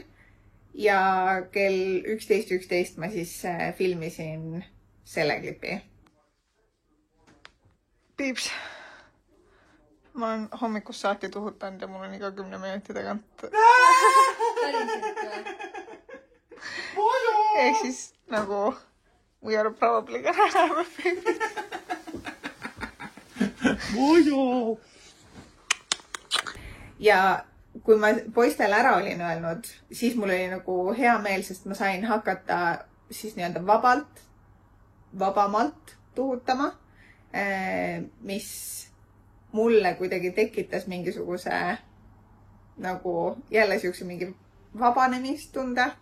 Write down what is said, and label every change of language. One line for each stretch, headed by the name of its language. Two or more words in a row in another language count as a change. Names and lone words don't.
Estonian: Ja kell 11.11 ma siis filmisin selle klipi. Piips. Ma olen hommikust saati tuhutanud ja mul on iga 10 minuti tagant. Ehk siis nagu
English: we are probably gonna have a baby.
Estonian: Ja kui ma poistele ära olin öelnud, siis mul oli nagu hea meel, sest ma sain hakata siis nii-öelda vabamalt tuhutama, mis mulle kuidagi tekitas mingisuguse nagu jälle siukse mingi vabanemistunde.